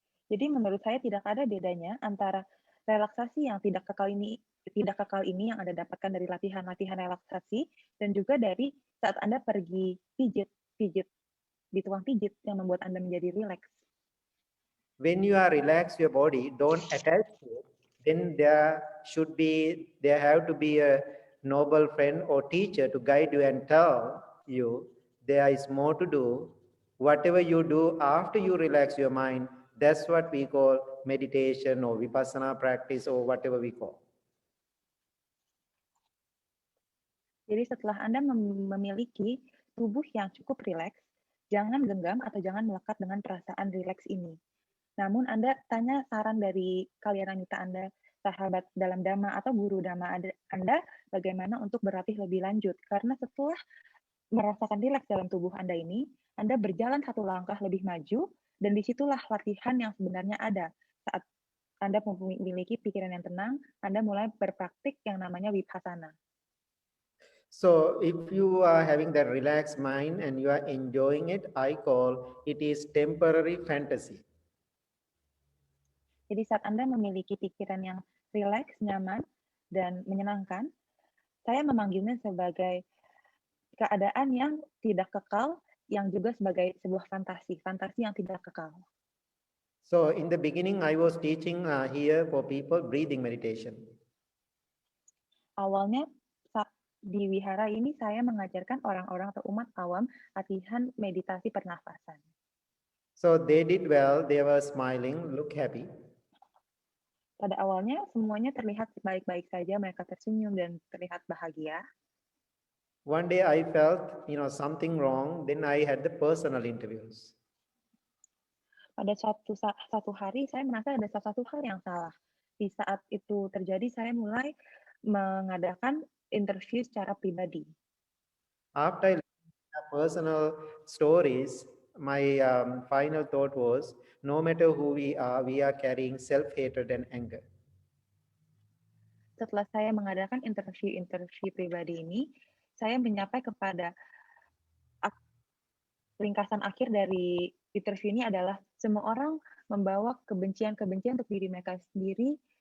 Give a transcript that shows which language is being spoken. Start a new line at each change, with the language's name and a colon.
Indonesian: Jadi menurut saya tidak ada bedanya antara relaksasi yang tidak kekal ini yang Anda dapatkan dari latihan-latihan relaksasi dan juga dari saat Anda pergi pijit di tukang pijit yang membuat Anda menjadi rileks.
English: When you are relaxed your body, don't attach to it, then there have to be a noble friend or teacher to guide you and tell you there is more to do. Whatever you do after you relax your mind, that's what we call meditation or vipassana practice or whatever we call.
Indonesian: Jadi setelah Anda memiliki tubuh yang cukup rileks, jangan genggam atau jangan melekat dengan perasaan rileks ini. Namun Anda tanya saran dari kalyanamita Anda, sahabat dalam Dhamma atau guru Dhamma Anda, bagaimana untuk berlatih lebih lanjut. Karena setelah merasakan rileks dalam tubuh Anda ini, Anda berjalan satu langkah lebih maju, dan disitulah latihan yang sebenarnya ada. Saat Anda memiliki pikiran yang tenang, Anda mulai berpraktik yang namanya vipassana.
English: So if you are having that relaxed mind and you are enjoying it, I call it is temporary fantasy.
Indonesian: Jadi saat Anda memiliki pikiran yang rileks, nyaman, dan menyenangkan, saya memanggilnya sebagai keadaan yang tidak kekal, yang juga sebagai sebuah fantasi yang tidak kekal.
English: So in the beginning, I was teaching here for people breathing meditation.
Indonesian: Awalnya di wihara ini saya mengajarkan orang-orang atau umat awam latihan meditasi pernafasan.
English: So they did well, they were smiling, look happy.
Indonesian: Pada awalnya semuanya terlihat baik-baik saja, mereka tersenyum dan terlihat bahagia.
English: One day I felt, something wrong, then I had the personal interviews.
Indonesian: Pada satu hari saya merasa ada sesuatu hal yang salah. Di saat itu terjadi, saya mulai mengadakan interview secara pribadi.
English: After I listened to personal stories, my final thought was, no matter who we are carrying self-hatred and anger.
Indonesian: Setelah saya mengadakan interview pribadi ini, saya menyampai kepada ringkasan akhir dari interview ini adalah semua orang membawa kebencian-kebencian untuk diri mereka sendiri,